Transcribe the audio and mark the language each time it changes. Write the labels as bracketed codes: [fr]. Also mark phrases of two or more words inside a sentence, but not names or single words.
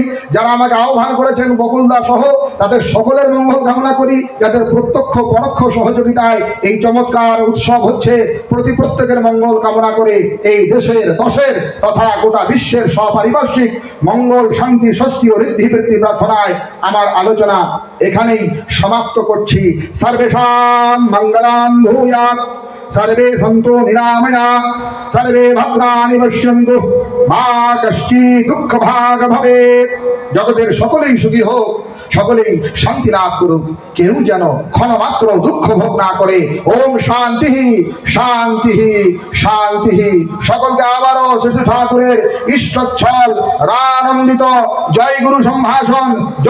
[bn] যারা আমাকে আহ্বান করেছেন বকুলদা সহ, তাদের সকলের মঙ্গল কামনা করি, যাদের প্রত্যক্ষ পরোক্ষ সহযোগিতায় এই চমৎকার উৎসব হচ্ছে, প্রত্যেকের মঙ্গল কামনা করে এই দেশের, দশের তথা গোটা বিশ্বের সপারিপার্শ্বিক মঙ্গল, শান্তি, স্বস্তি ও ঋদ্ধি বৃদ্ধি প্রার্থনায় আমার আলোচনা এখানেই সমাপ্ত করছি। [sa] সর্বেষাং মঙ্গলাং ভূয়াৎ, সর্বে সন্তু নিরাময়া, সর্বে ভদ্রাণি পশ্যন্তু, মা কশ্চিৎ দুঃখ ভাগ ভবেৎ। [bn] জগতের সকলেই সুখী হোক, সকলেই শান্তি লাভ করুক, কেউ যেন ক্ষণমাত্র দুঃখ ভোগ না করে। [sa] ওম শান্তি শান্তি শান্তি। [bn] সকলকে আবারও শ্রী ঠাকুরের ইষ্টচ্ছল রানন্দিত জয় গুরু সম্ভাষণ।